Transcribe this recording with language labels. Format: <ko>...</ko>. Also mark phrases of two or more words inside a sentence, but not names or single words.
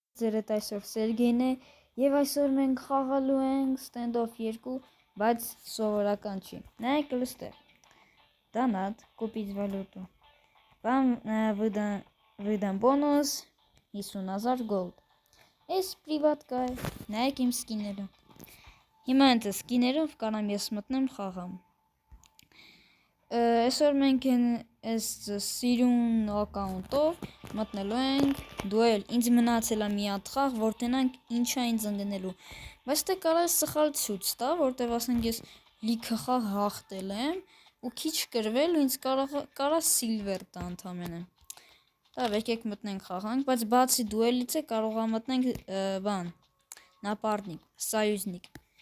<hy>ձեր հետ այսօր Սերգեյն է եւ այսօր մենք խաղալու ենք Standoff 2, բայց սովորական չի։ Նայեք լստեր։ Դոնատ</hy> <ru>կупить валюту. Вам выдам бонус 50,000 gold.</ru> <hy>Այս պրիվատկա է։ Նայեք իմ սկիները։ Հիմա ընդ սկիներով կարամ ես մտնեմ խաղամ։ Այսօր մենք այս սիրուն ակաունտով մտնելու ենք դուել։ Ինձ մնացել է մի հատ խաղ, որ տենանք ինչ է ինձ ընկնելու։ Բայց դե կարա սխալ ցույց տա, որտեվ ասենք ես լիքը խաղ հաղթել եմ ու քիչ կրվել ու ինձ կարա սիլվեր տա ընդամենը։ Դա եկեք մտնենք խաղանք, բայց բացի դուելից է կարող է մտնենք նապարնիկ, սայուզնիկ։</hy>